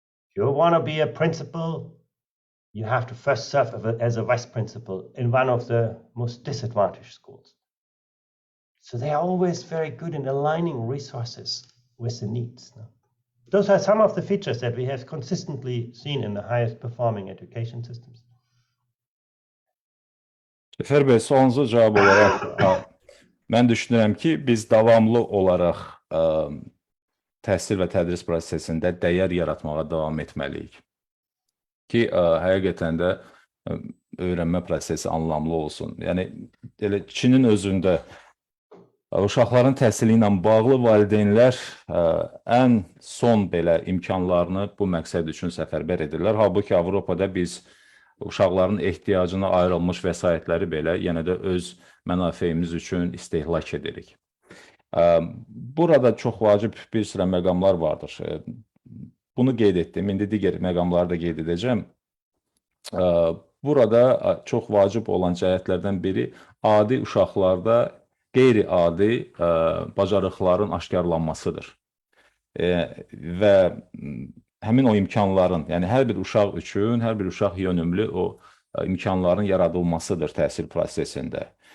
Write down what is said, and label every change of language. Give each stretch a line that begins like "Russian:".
English: If you want to be a principal, you have to first serve as a vice principal in one of the most disadvantaged schools. So they are always very good in aligning resources with the needs. Those are some of the features that we have consistently seen in the highest performing education systems.
Azerbaijani: Cəfər bəy, sualınıza cavab olaraq mən düşünürəm ki, biz davamlı olaraq təhsil və tədris prosesində dəyər yaratmağa davam etməliyik. Ki, həqiqətən də öyrənmə prosesi anlamlı olsun. Yəni, Çinin özündə uşaqların təhsili ilə bağlı valideynlər ən son belə imkanlarını bu məqsəd üçün səfərbər edirlər. Halbuki Avropada biz uşaqların ehtiyacına ayrılmış vəsaitləri belə yenə də öz mənafeyimiz üçün istehlak edirik. Burada çox vacib bir sıra məqamlar vardır. Bunu qeyd etdim, indi digər məqamları da qeyd edəcəm. Burada çox vacib olan cəhətlərdən biri adi uşaqlarda qeyri-adi bacarıqların aşkarlanmasıdır. Və həmin o imkanların, yəni hər bir uşaq üçün, hər bir uşaq yönümlü o imkanların yaradılmasıdır təhsil prosesində.